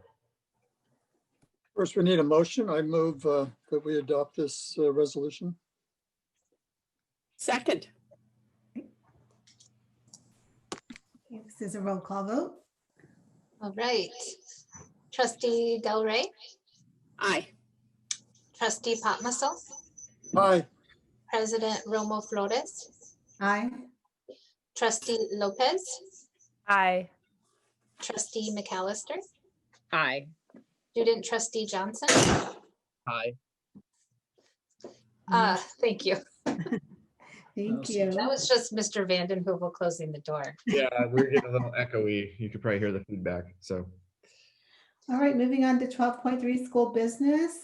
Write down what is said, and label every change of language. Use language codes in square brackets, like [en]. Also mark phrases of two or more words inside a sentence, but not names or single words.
[en] First, we need a motion. I move that we adopt this resolution. Second. This is a roll call vote. All right. Trustee Del Rey. Aye. Trustee Patmaso. Aye. President Romo Flores. Aye. Trustee Lopez. Aye. Trustee McAllister. Aye. Student Trustee Johnson. Aye. Thank you. Thank you. That was just Mr. Vanden Heuvel closing the door. Yeah, we're getting a little echoey. You could probably hear the feedback. So, All right, moving on to 12.3 school business.